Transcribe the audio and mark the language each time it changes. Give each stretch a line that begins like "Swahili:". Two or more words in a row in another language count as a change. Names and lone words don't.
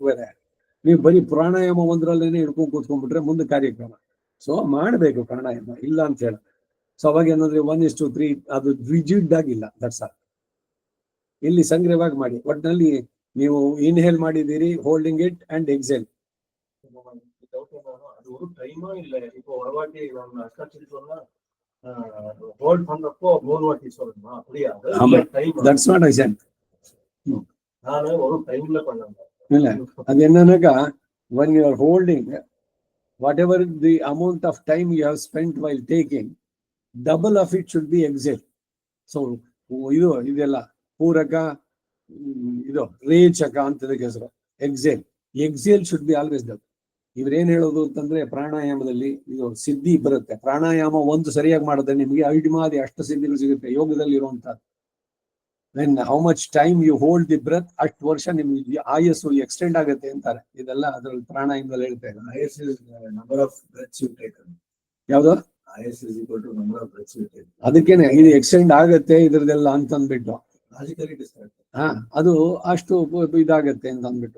Kannada: ಬೇರೆ ನೀವು ಬರೀ ಪ್ರಾಣಾಯಾಮ ಒಂದ್ರಲ್ಲೇನೆ ಹಿಡ್ಕೊಂಡು ಕೂತ್ಕೊಂಡ್ಬಿಟ್ರೆ ಮುಂದೆ ಕಾರ್ಯಕ್ರಮ. ಸೊ ಮಾಡ್ಬೇಕು ಪ್ರಾಣಾಯಾಮ, ಇಲ್ಲ ಅಂತ ಹೇಳ. ಸೊ ಅವಾಗ ಏನಂದ್ರೆ 1:3 ಅದು ರಿಜಿಡ್ ಆಗಿಲ್ಲ.
English: that's all.
Kannada: ಇಲ್ಲಿ ಸಂಗ್ರಹವಾಗಿ ಮಾಡಿ. ಒಟ್ಟಿನಲ್ಲಿ ನೀವು ಇನ್ಹೇಲ್ ಮಾಡಿದ್ದೀರಿ,
English: holding it and exhale.
Tamil: அது ஒரு டைமா இல்ல. இப்போ ஒரு வாட்டி நம்ம அஷ்டாட்சரம்னா ஹோல்ட் பண்றப்போ 3 வாட்டி சொல்லணுமா? அப்படியா? டைம்
English: that's what I said.
Tamil: ನಾನು ஒரு டைம்ல பண்ணேன்.
Kannada: ಇಲ್ಲ, ಅದು ಏನನ್ನಕ
English: when you are holding, whatever the amount of time you have spent while taking, double of it should be exhale.
Kannada: So ಇದೆಲ್ಲ ಪೂರಕ, ಇದು ರೇಚಕ ಅಂತದಕ್ಕೆ ಹೆಸರು.
English: exhale should be always double.
Kannada: ಇವ್ರೇನ್ ಹೇಳೋದು ಅಂತಂದ್ರೆ ಪ್ರಾಣಾಯಾಮದಲ್ಲಿ ಇದು ಸಿದ್ಧಿ ಬರುತ್ತೆ. ಪ್ರಾಣಾಯಾಮ ಒಂದು ಸರಿಯಾಗಿ ಮಾಡಿದ್ರೆ ನಿಮಗೆ ಐಡಿಮಾದಿ ಅಷ್ಟು ಸಿದ್ಧಿಗಳು ಸಿಗುತ್ತೆ ಯೋಗದಲ್ಲಿ ಇರುವಂತಹದ್ದು.
English: when how much time you hold the breath,
Kannada: ಅಷ್ಟು ವರ್ಷ ನಿಮ್ಗೆ ಆಯಸ್ಸು ಎಕ್ಸ್ಟೆಂಡ್ ಆಗುತ್ತೆ ಅಂತಾರೆ. ಇದೆಲ್ಲ ಅದ್ರಲ್ಲಿ ಪ್ರಾಣಾಯಾಮದಲ್ಲಿ ಹೇಳ್ತಾ ಇದ್ದಾರೆ.
English: ayus is number of breaths you take.
Kannada: ಯಾವ್ದು?
English: ayus is equal to number of breaths you take.
Kannada: ಅದಕ್ಕೇನೆ ಇದು ಎಕ್ಸ್ಟೆಂಡ್ ಆಗತ್ತೆ ಇದ್ರದೆಲ್ಲ ಅಂತಂದ್ಬಿಟ್ಟು ಅದು ಅಷ್ಟು ಇದಾಗತ್ತೆ ಅಂತ ಅಂದ್ಬಿಟ್ಟು.